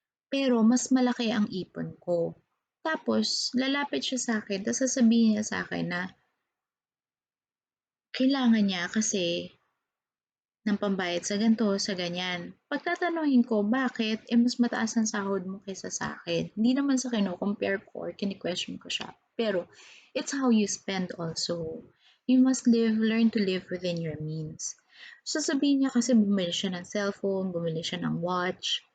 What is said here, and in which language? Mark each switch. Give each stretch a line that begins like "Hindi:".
Filipino: Pero mas malaki ang ipon ko. Tapos, lalapit siya sa akin, tapos sasabihin niya sa akin na kailangan niya kasi ng pambayad sa ganito, sa ganyan. Pagtatanungin ko, bakit? Mas mataas ang sahod mo kaysa sa akin. Hindi naman sa kino-compare ko or kini-question ko siya.
English: Pero, it's how you spend also. You must learn to live within your means.
Filipino: Sasabihin niya kasi bumili siya ng cellphone, bumili siya ng watch.